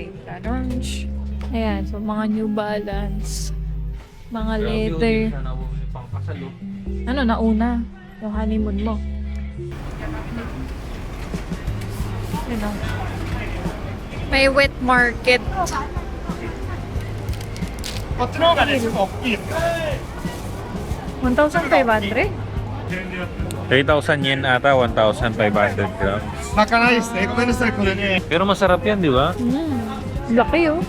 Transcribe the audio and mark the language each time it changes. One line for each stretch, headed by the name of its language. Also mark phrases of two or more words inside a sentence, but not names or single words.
Filipino: Ganon. Ayan, so mga New Balance. Mga leather. Sana bumili pang kasalo. Ano, nauna? Yung honeymoon mo. Ano? May wet market.
Japanese: こっちの方がね、ちょっと大きいですよ。
Filipino: 1,500? 3,000 yen ata, 1,500 grams.
Japanese: 泣かないですね。ごめんなさい、これね。
Filipino: Pero masarap yan, di ba? Laki oh.